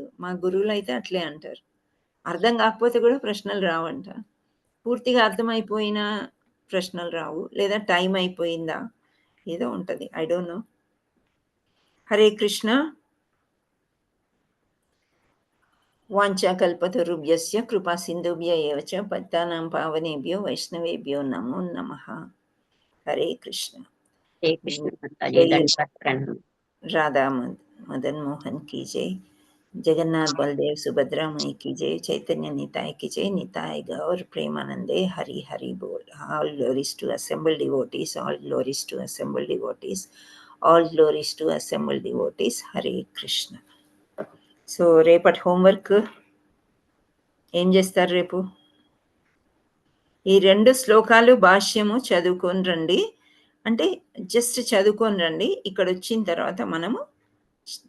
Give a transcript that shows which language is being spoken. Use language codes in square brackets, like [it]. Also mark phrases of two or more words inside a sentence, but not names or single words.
[te] మా గురువులు అయితే అట్లే అంటారు. అర్థం కాకపోతే కూడా ప్రశ్నలు రావంట. పూర్తిగా అర్థమైపోయినా ప్రశ్నలు రావు, లేదా టైం అయిపోయిందా ఏదో ఉంటుంది. [en] I don't know. హరే కృష్ణ. [sa] వాంఛాకల్పతరుభ్యస్య కృపా సింధుభ్య ఏవ చ పతితానాం పావనేభ్యో వైష్ణవేభ్యో నమో నమః. [hi] హరే కృష్ణ. రాధా మదన్ మోహన్ की जय, जगन्नाथ बलदेव सुभद्रा मई की जय, चैतन्य निताय की जय, निताय गौर प्रेमानंदे हरि हरि बोल. [en] All glories to assembled devotees, all glories to assembled devotees, all glories to assembled devotees. [te] హరే కృష్ణ. సో రేపటి హోంవర్క్ ఏం చేస్తారు? రేపు ఈ 2 శ్లోకాలు భాష్యము చదువుకొని రండి. అంటే జస్ట్ చదువుకొని రండి. ఇక్కడ వచ్చిన తర్వాత మనము